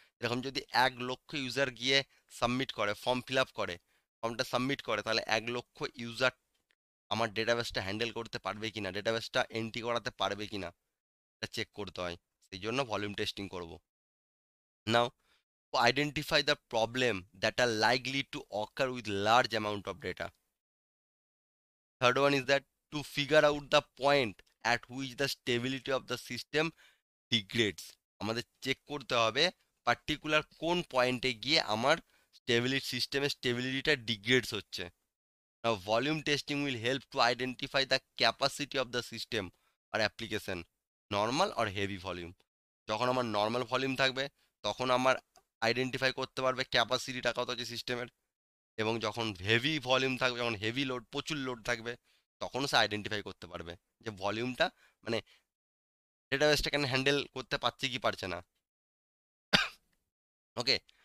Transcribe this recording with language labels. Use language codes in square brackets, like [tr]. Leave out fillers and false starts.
[bn] এরকম যদি 1,00,000 ইউজার গিয়ে সাবমিট করে, ফর্ম ফিল আপ করে, ফর্মটা সাবমিট করে, তাহলে 1,00,000 ইউজার আমার ডেটাবেসটা হ্যান্ডেল করতে পারবে কিনা, ডেটাবেসটা এন্ট্রি করাতে পারবে কিনা, এটা চেক করতে হয়। সেই জন্য ভলিউম টেস্টিং করব। [en] Now identify the problem that are likely to occur with large amount of data. Third one is that to figure out the point at which the stability of the system degrades। [bn] আমাদের check করতে হবে particular কোন পয়েন্টে গিয়ে আমার সিস্টেমের স্টেবিলিটিটা ডিগ্রেডস হচ্ছে। [en] Now volume testing will help to identify the capacity of the system or application, normal or heavy volume। [bn] যখন আমার নর্মাল ভলিউম থাকবে তখন আমার আইডেন্টিফাই করতে পারবে ক্যাপাসিটিটা কত আছে সিস্টেমের, এবং যখন হেভি ভলিউম থাকবে, যখন হেভি লোড প্রচুর লোড থাকবে, তখনও সে আইডেন্টিফাই করতে পারবে যে ভলিউমটা মানে ডেটাবেসটা কেন হ্যান্ডেল করতে পারছে কি পারছে না, ওকে।